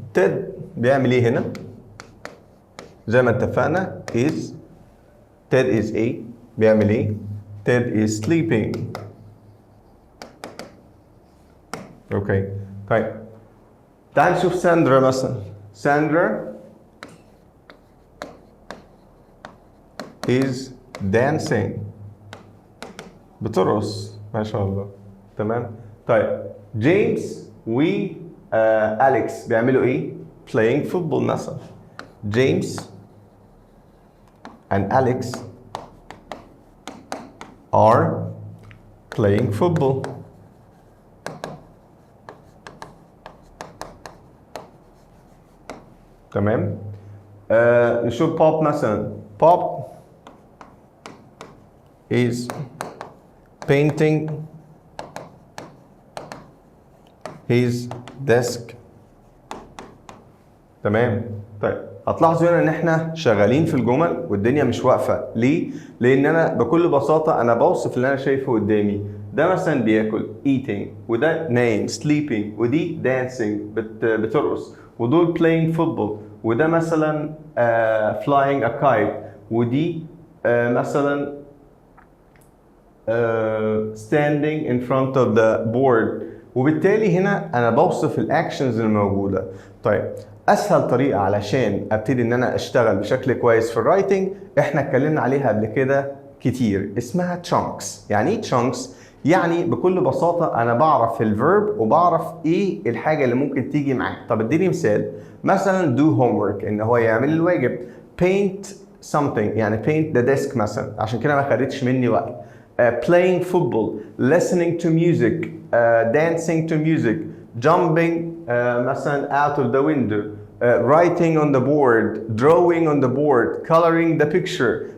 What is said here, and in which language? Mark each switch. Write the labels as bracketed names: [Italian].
[Arabic] تيد بيعمل ايه هنا؟ زي ما اتفقنا [English] Ted is a [Arabic] بيعمل ايه؟ [English] Ted is sleeping. [Arabic] اوكي. طيب تعال نشوف ساندرا مثلا. [English] Sandra is dancing. [Arabic] بترقص ما شاء الله. تمام؟ طيب جيمس أليكس بيعملوا ايه؟ [English] playing football [Arabic] مثلا. [English] James and Alex are playing football. [Arabic] تمام؟ نشوف بوب مثلا. [English] Bob is painting his desk. [Arabic] تمام؟ طيب هتلاحظوا هنا ان احنا شغالين في الجمل والدنيا مش واقفه. ليه؟ لان انا بكل بساطه انا بوصف اللي انا شايفه قدامي. ده مثلا بياكل eating، وده نايم sleeping، ودي dancing بترقص، ودول [English] playing football، [Arabic] وده مثلا [English] flying a kite، [Arabic] ودي مثلا [English] standing in front of the board. [Arabic] وبالتالي هنا انا بوصف الاكشنز الموجوده. طيب اسهل طريقه علشان ابتدي ان انا اشتغل بشكل كويس في الرايتنج احنا اتكلمنا عليها قبل كده كتير، اسمها chunks. يعني ايه chunks؟ يعني بكل بساطه انا بعرف الفيرب وبعرف ايه الحاجه اللي ممكن تيجي معاه. طب اديني مثال. مثلا [English] do homework [Arabic] ان هو يعمل الواجب. [English] paint something [Arabic] يعني [English] paint the desk [Arabic] مثلا، عشان كده ما خدتش مني وقت. [English] playing football، listening to music، dancing to music، jumping [Arabic] مثلا [English] out of the window, writing on the board, drawing on the board, coloring the picture.